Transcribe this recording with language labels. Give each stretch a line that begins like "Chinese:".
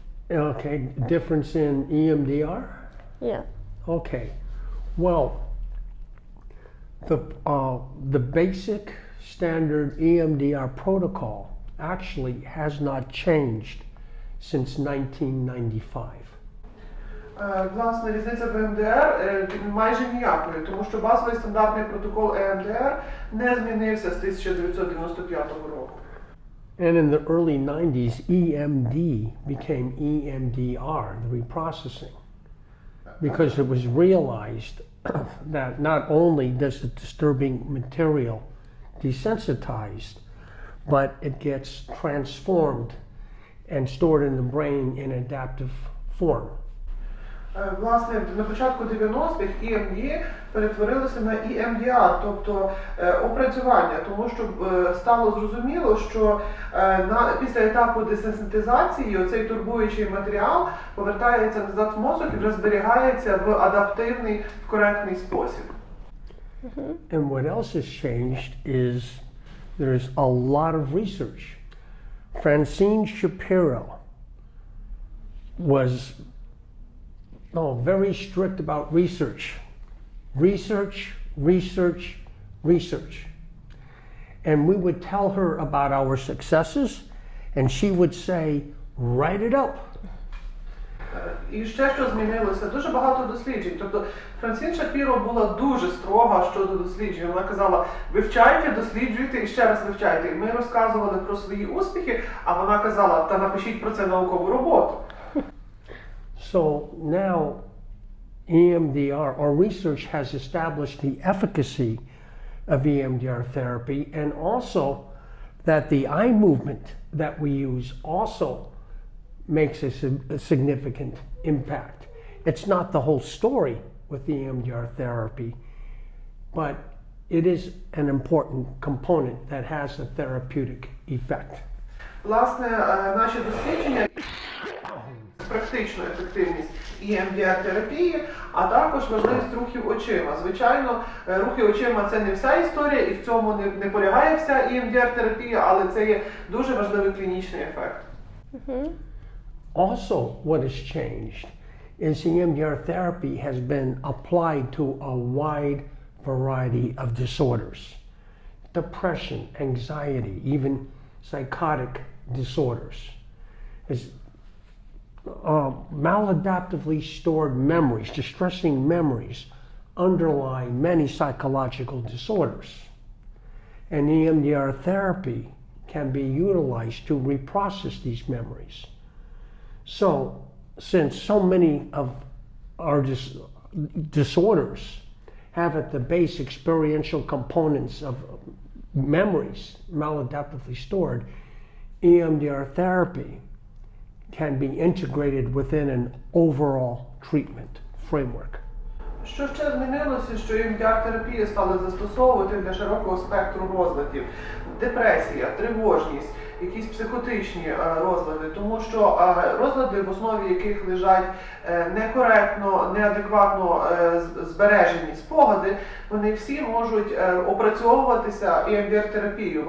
English: Okay, difference in EMDR? Yeah. Okay, well, the basic standard EMDR protocol actually has not changed since 1995.
Ukrainian: Власне, різниця в ЕМДР майже ніякої, тому що базовий стандартний протокол ЕМДР не змінився з 1995 року.
English: And in the early 90s, EMD became EMDR, the reprocessing, because it was realized that not only does the disturbing material desensitized, but it gets transformed and stored in the brain in adaptive form.
Ukrainian: Власне, на початку 90-х EMD перетворилося на EMDR, тобто опрацювання, тому що стало зрозуміло, що після етапу десенситизації оцей турбуючий матеріал повертається назад в мозок і вже зберігається в адаптивний, в коректний спосіб.
English: And what else has changed is there's a lot of research. Fransiana Shapiro was very strict about research. Research, research, research. And we would tell her about our successes, and she would say, write it up.
Ukrainian: І ще що змінилося, дуже багато досліджень. Тобто Франсіна Шапіро була дуже строга щодо досліджень. Вона казала, вивчайте, досліджуйте і ще раз вивчайте. І ми розказували про свої успіхи, а вона казала, та напишіть про це наукову роботу.
English: So now EMDR, or research, has established the efficacy of EMDR therapy, and also that the eye movement that we use also makes a significant impact. It's not the whole story with EMDR therapy, but it is an important component that has a therapeutic effect.
Ukrainian: Власне, наші дослідження практичну ефективність EMDR-терапії, а також важливість рухів очима. Звичайно, рухи очима – це не вся історія, і в цьому не полягає вся EMDR-терапія, але це є дуже важливий клінічний ефект.
English: Also, what has changed is EMDR therapy has been applied to a wide variety of disorders. Depression, anxiety, even psychotic disorders. Is maladaptively stored memories, distressing memories, underlie many psychological disorders. And EMDR therapy can be utilized to reprocess these memories. So, since so many of our disorders have at the base experiential components of memories maladaptively stored, EMDR therapy can be integrated within an overall treatment framework.
Ukrainian: Що ще змінилося, що EMDR-терапію стали застосовувати для широкого спектру розладів? Депресія, тривожність, якісь психотичні розлади, тому що розлади, в основі яких лежать некоректно, неадекватно збережені спогади, вони всі можуть опрацьовуватися EMDR-терапією.